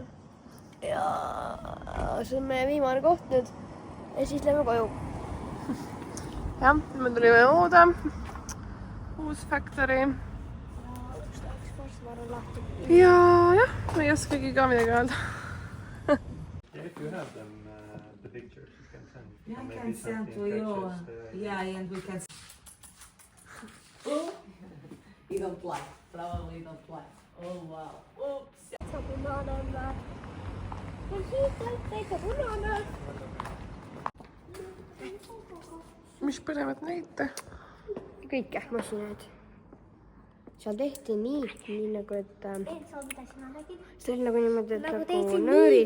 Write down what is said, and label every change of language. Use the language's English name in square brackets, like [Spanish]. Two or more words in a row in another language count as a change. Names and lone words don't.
[Estonian] Ja see on meie viimane koht nüüd ja siis lähme koju. Jah, me tulime uude. Uus factory. Ja jah, ma ei oskagi ka midagi öelda. [English] If you have them, the pictures you can send. Yeah, I can send to you. Yeah, and we can... You don't like. Probably don't like. [Estonian] punane. Ja siit on täitsa punane. Mis põnevat näite? Kõike masinaid. Seal tehti niiti, nii nagu, et see oli nagu niimoodi, et nagu nöörid.